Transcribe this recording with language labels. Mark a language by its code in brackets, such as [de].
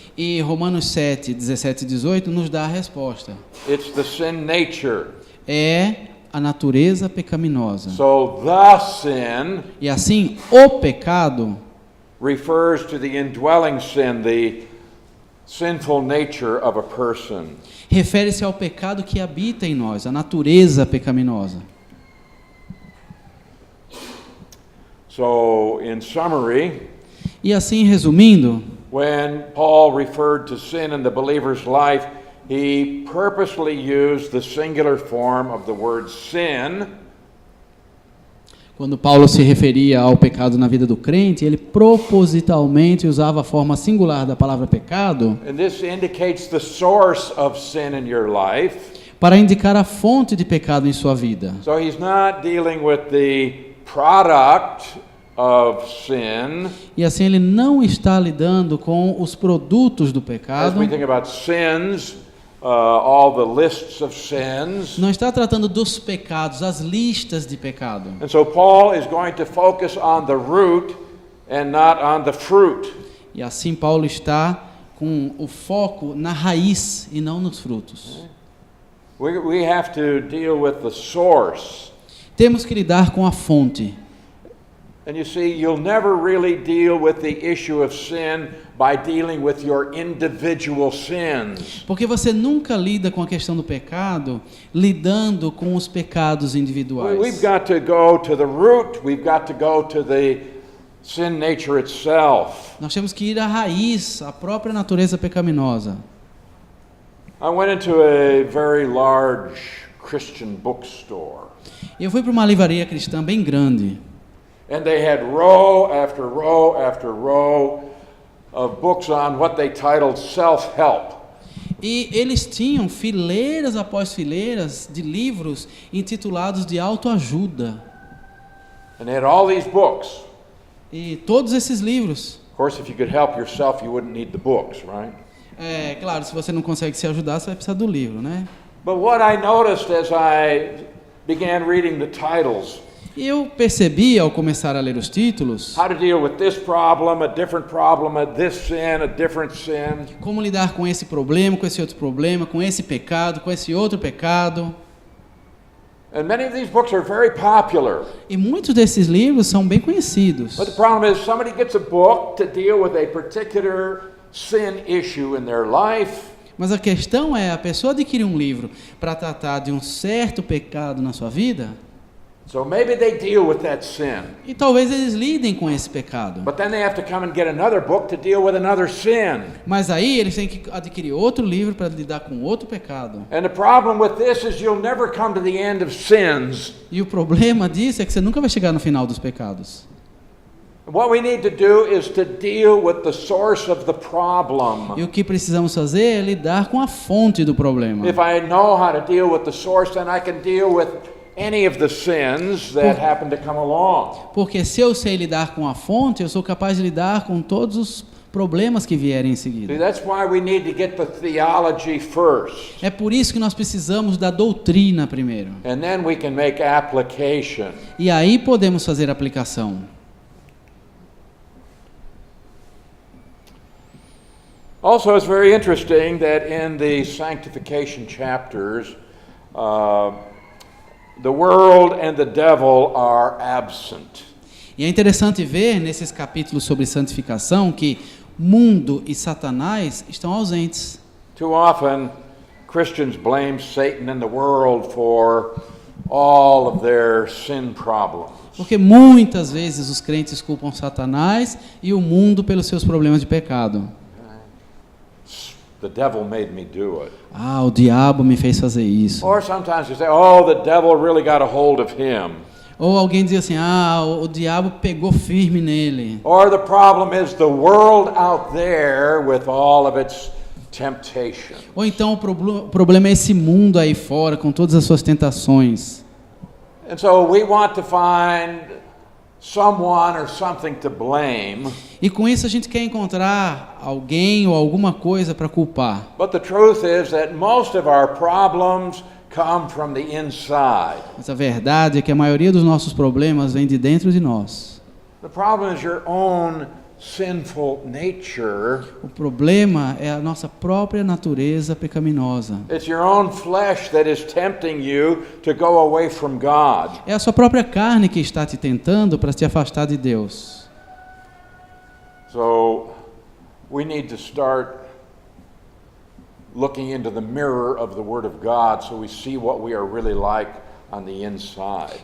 [pt] E Romanos 7, 17 e 18 nos dá a resposta. [en] It's the sin nature. [pt] É a natureza pecaminosa. [en] So the sin [pt] E assim, o pecado [en] refers to the indwelling sin, the sinful nature of a person. [pt] refere-se ao pecado que habita em nós, a natureza pecaminosa. [en] So, in summary, [pt] E assim, resumindo, [en] when Paul referred to sin in the believer's life, he purposely used the singular form of the word sin. [pt] quando Paulo se referia ao pecado na vida do crente, ele propositalmente usava a forma singular da palavra pecado [en] And this indicates the source of sin in your life. [pt] para indicar a fonte de pecado em sua vida. [en] So he's not dealing with the product of sin. [pt] E assim ele não está lidando com os produtos do [en] As [pt] pecado, [en] we think about sins, all the lists of sins. [pt] não está tratando dos pecados, as listas de pecado. [en] And so Paul is going to focus on the root and not on the fruit. [pt] E assim Paulo está com o foco na raiz e não nos frutos. [en] We have to deal with the source. [pt] Temos que lidar com a fonte. [en] And you see, you'll never really deal with the issue of sin by dealing with your individual sins. [pt] Porque você nunca lida com a questão do pecado lidando com os pecados individuais. [en] We've got to go to the root. We've got to go to the sin nature itself. [pt] Nós temos que ir à raiz, à própria natureza pecaminosa. [en] I went into a very large Christian bookstore. [pt] Eu fui para uma livraria cristã bem grande. [en] And they had row after row after row of books on what they titled self-help. [pt] E eles tinham fileiras após fileiras de livros intitulados de autoajuda. [en] And they had all these books. [pt] E todos esses livros. [en] Of course, if you could help yourself, you wouldn't need the books, right? [pt] É, claro, se você não consegue se ajudar, você vai precisar do livro, né? [en] But what I noticed as I began reading the titles, [pt] E eu percebi, ao começar a ler os títulos, [en] how to deal with this problem, a this sin, a different sin. [pt] como lidar com esse problema, com esse outro problema, com esse pecado, com esse outro pecado. [en] And many of these books are very popular. [pt] E muitos desses livros são bem conhecidos. [en] But the problem is somebody gets a book to deal with a particular sin issue in their life. [pt] Mas a questão é, a pessoa adquire um livro para tratar de um certo pecado na sua vida, [en] So maybe they deal with that sin. [pt] e talvez eles lidem com esse pecado. [en] But then they have to come and get another book to deal with another sin. [pt] Mas aí eles têm que adquirir outro livro para lidar com outro pecado. [en] And the problem with this is you'll never come to the end of sins. [pt] E o problema disso é que você nunca vai chegar no final dos pecados. [en] What we need to do is to deal with the source of the problem. [pt] E o que precisamos fazer é lidar com a fonte do problema. [en] If I know how to deal with the source, then I can deal with any of the sins that happen to come along. [pt] Porque se eu sei lidar com a fonte, eu sou capaz de lidar com todos os problemas que vierem em [en] See, [pt] seguida. [en] that's why we need to get the theology first, [pt] É por isso que nós precisamos da doutrina primeiro. [en] and then we can make application. [pt] E aí podemos fazer aplicação. [en] Also, it's very interesting that in the sanctification chapters, the world and the devil are absent. [pt] E é interessante ver nesses capítulos sobre santificação que mundo e Satanás estão ausentes. [en] Too often, Christians blame Satan and the world for all of their sin problems. [pt] Porque muitas vezes os crentes culpam Satanás e o mundo pelos seus problemas de pecado. [en] The devil made me do it. [pt] Ah, o diabo me fez fazer isso. [en] Or sometimes you say, oh, the devil really got a hold of him. [pt] Ou alguém diz assim, ah, o diabo pegou firme nele. [en] Or the problem is the world out there with all of its temptation. [pt] Ou então o problema é esse mundo aí fora com todas as suas tentações. [en] And so we want to find someone or something to blame. [pt] E com isso a gente quer encontrar alguém ou alguma coisa para culpar. [en] But the truth is that most of our problems come from the inside. [pt] Mas a verdade é que a maioria dos nossos problemas vem de dentro de nós. [en] The problem is your own sinful nature. [pt] O problema é a nossa própria natureza pecaminosa. [en] It's your own flesh that is tempting you to go away from God. [pt] É a sua própria carne que está te tentando para te afastar de Deus. [en] So we need to start looking into the mirror of the Word of God so we see what we are really like on the inside.